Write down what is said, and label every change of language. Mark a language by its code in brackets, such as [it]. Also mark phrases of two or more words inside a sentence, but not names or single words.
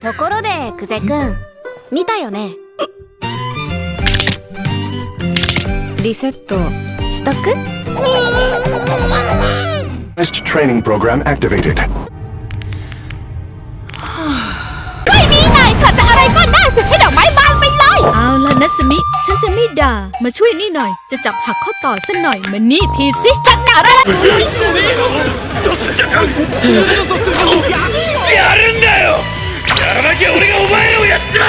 [ja] ところで久世くん見たよね。リセットしとく。 [en] Test training program activated. [th] ไม่มีนายถ้าจะอะไรก็ได้สิให้ดอกไม้บานไปเลย เอาล่ะนัสมิฉันจะไม่ด่ามาช่วยนี่หน่อยจะจับหักข้อต่อสักหน่อยมานี่ทีสิ จัดการอะไร [ja] やるんだよ。やらなきゃ俺がお前をやっ